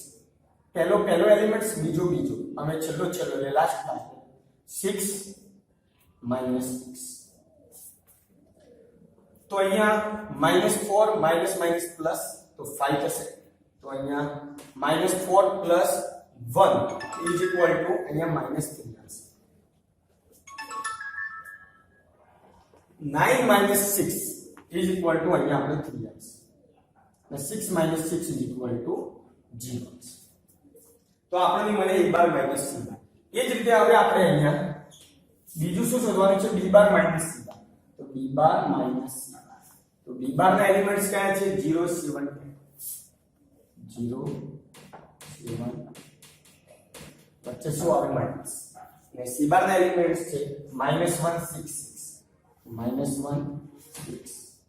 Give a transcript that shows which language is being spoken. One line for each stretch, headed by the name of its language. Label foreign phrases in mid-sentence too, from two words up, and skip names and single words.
Gujarati: પહેલો એલિમેન્ટ્સ, બીજો અમે છેલ્લો એટલે લાસ્ટ માં 6 -6. તો અહીંયા -4 માઈનસ માઈનસ પ્લસ તો 5 થશે. તો અહીંયા -4
English: plus 1 is equal to
Gujarati: અહીંયા -3 આવશે.
English: 9 minus 6 is equal to
Gujarati: અહીંયા આપણે 3 આવશે.
English: અને 6 minus 6 is equal to 0.
Gujarati: તો આપણને મળે
English: a bar minus c bar.
Gujarati: એ જ રીતે હવે આપણે અહીંયા બીજું શું શોધવાનું છે?
English: b bar minus c bar. તો b bar minus c bar.
Gujarati: તો
English: b bar
Gujarati: ના એલિમેન્ટ્સ કયા છે? 0 7 0 7 વચ્ચે શું આવે? માઈનસ. અને
English: c bar
Gujarati: ના એલિમેન્ટ્સ છે -1 6 -1 6 6.